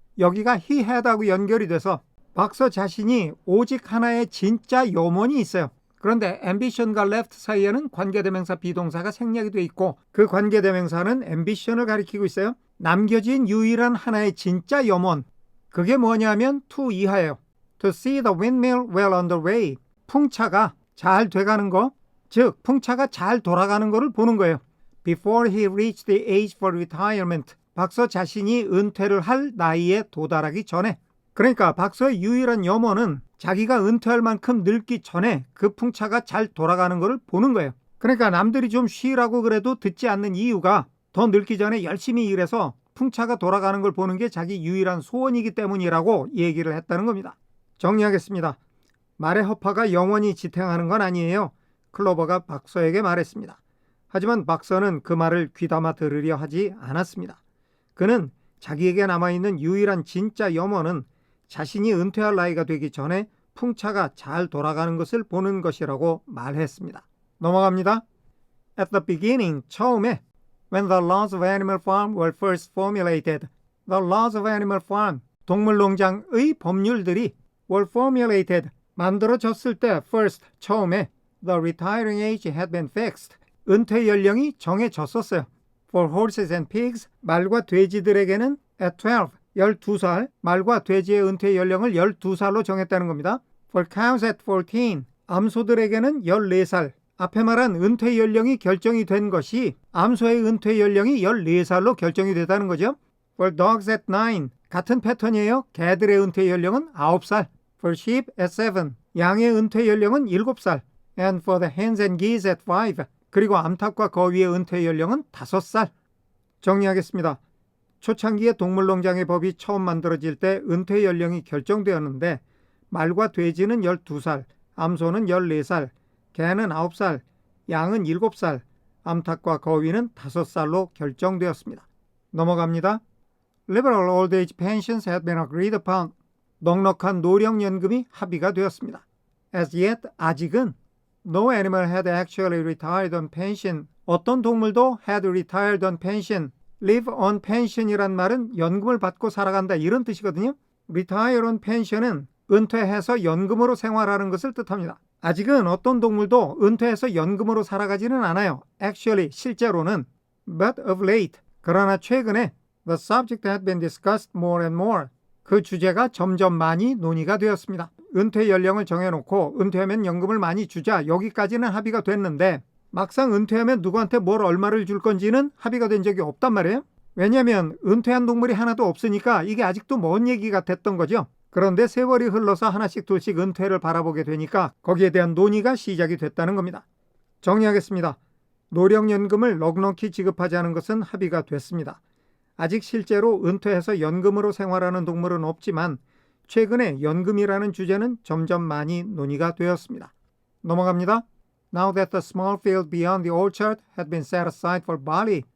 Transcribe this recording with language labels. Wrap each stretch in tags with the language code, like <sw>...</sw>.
<ko>여기가</ko> <en>he had</en> <ko>하고 연결이 돼서 박서 자신이 오직 하나의 진짜 염원이 있어요. 그런데 ambition과 left 사이에는 관계대명사 비동사가 생략이 돼 있고 그 관계대명사는 ambition을 가리키고 있어요. 남겨진 유일한 하나의 진짜 염원. 그게 뭐냐면 to 이하예요.</ko> <en>To see the windmill well underway.</en> <ko>풍차가 잘 돼가는 거, 즉 풍차가 잘 돌아가는 거를 보는 거예요.</ko> <en>Before he reached the age for retirement.</en> <ko>박서 자신이 은퇴를 할 나이에 도달하기 전에. 그러니까 박서의 유일한 염원은 자기가 은퇴할 만큼 늙기 전에 그 풍차가 잘 돌아가는 것을 보는 거예요. 그러니까 남들이 좀 쉬라고 그래도 듣지 않는 이유가 더 늙기 전에 열심히 일해서 풍차가 돌아가는 걸 보는 게 자기 유일한 소원이기 때문이라고 얘기를 했다는 겁니다. 정리하겠습니다. 말의 허파가 영원히 지탱하는 건 아니에요. 클로버가 박서에게 말했습니다. 하지만 박서는 그 말을 귀담아 들으려 하지 않았습니다. 그는 자기에게 남아있는 유일한 진짜 염원은 자신이 은퇴할 나이가 되기 전에 풍차가 잘 돌아가는 것을 보는 것이라고 말했습니다. 넘어갑니다.</ko> <en>At the beginning,</en> <ko>처음에</ko> <en>When the laws of Animal Farm were first formulated, the laws of Animal Farm,</en> <ko>동물농장의 법률들이</ko> <en>were formulated,</en> <ko>만들어졌을 때</ko> <en>first, 처음에 the retiring age had been fixed,</en> <ko>은퇴 연령이 정해졌었어요.</ko> <en>For horses and pigs,</en> <ko>말과 돼지들에게는 at 12살, 말과 돼지의 은퇴 연령을 12살로 정했다는 겁니다. For cows at 14, 암소들에게는 14살, 앞에 말한 은퇴 연령이 결정이 된 것이 암소의 은퇴 연령이 14살로 결정이 됐다는 거죠.</ko> <en>For dogs at 9,</en> <ko>같은 패턴이에요. 개들의 은퇴 연령은 9살.</ko> <en>For sheep at 7,</en> <ko>양의 은퇴 연령은 7살.</ko> <en>And for the hens and geese at 5,</en> <ko>그리고 암탉과 거위의 은퇴 연령은 5살. 정리하겠습니다. 초창기에 동물농장의 법이 처음 만들어질 때 은퇴 연령이 결정되었는데 말과 돼지는 12살, 암소는 14살, 개는 9살, 양은 7살, 암탉과 거위는 5살로 결정되었습니다. 넘어갑니다.</ko> <en>Liberal old age pensions had been agreed upon.</en> <ko>넉넉한 노령연금이 합의가 되었습니다.</ko> <en>As yet,</en> <ko>아직은</ko> <en>No animal had actually retired on pension.</en> <ko>어떤 동물도</ko> <en>had retired on pension. Live on pension</en> <ko>이란 말은 연금을 받고 살아간다 이런 뜻이거든요.</ko> <en>Retire on pension</en> <ko>은 은퇴해서 연금으로 생활하는 것을 뜻합니다. 아직은 어떤 동물도 은퇴해서 연금으로 살아가지는 않아요.</ko> <en>Actually,</en> <ko>실제로는.</ko> <en>But of late,</en> <ko>그러나 최근에</ko> <en>the subject had been discussed more and more.</en> <ko>그 주제가 점점 많이 논의가 되었습니다. 은퇴 연령을 정해놓고 은퇴하면 연금을 많이 주자 여기까지는 합의가 됐는데 막상 은퇴하면 누구한테 뭘 얼마를 줄 건지는 합의가 된 적이 없단 말이에요. 왜냐하면 은퇴한 동물이 하나도 없으니까 이게 아직도 먼 얘기가 됐던 거죠. 그런데 세월이 흘러서 하나씩 둘씩 은퇴를 바라보게 되니까 거기에 대한 논의가 시작이 됐다는 겁니다. 정리하겠습니다. 노령연금을 넉넉히 지급하자는 것은 합의가 됐습니다. 아직 실제로 은퇴해서 연금으로 생활하는 동물은 없지만 최근에 연금이라는 주제는 점점 많이 논의가 되었습니다. 넘어갑니다.</ko> <en>Now that the small field beyond the orchard had been set aside for barley.</en>